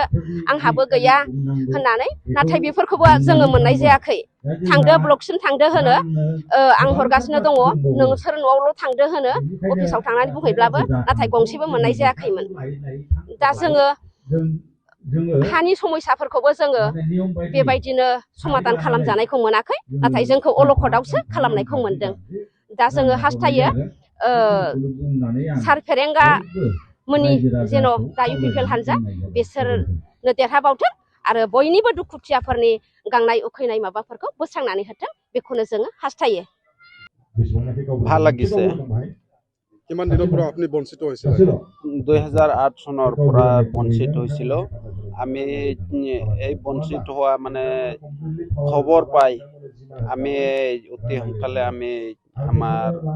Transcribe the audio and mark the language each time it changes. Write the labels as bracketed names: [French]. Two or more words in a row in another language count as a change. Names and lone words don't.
[Bodo] आंहाबो गैया होननानै नाथाय बेफोरखौबो जोङो मोननाय जायाखै थांदो ब्लकसिम थांदो होनो आं हरगासिनो दङ नोंसोर न'आवल' थांदो होनो अफिसाव थांनानै बुंहैब्लाबो नाथाय गंसेबो मोननाय जायाखैमोन दा जोङो हानि समस्याफोरखौबो जोङो बेबायदिनो समाधान खालामजानायखौ मोनाखै नाथाय जोंखौ अलखदावसो खालामनायखौ मोनदों दा जोङो हास्थायो सार फेरेंगा मोननि जेन' दा इउपिपिएल हानजा बिसोरनो देरहाबावथों आरो बयनिबो दुखुथियाफोरनि गांनाय उखैनाय माबाफोरखौ बोस्रांनानै होथों बेखौनो जोङो हास्थायो [Assamese] ভাল লাগিছে কিমান দিনৰ পৰা আপুনি বঞ্চিত হৈছিল 2008 চনৰ পৰা বঞ্চিত হৈছিল আমি এই বঞ্চিত হোৱা মানে খবৰ পাই আমি অতি সোনকালে আমি আমাৰ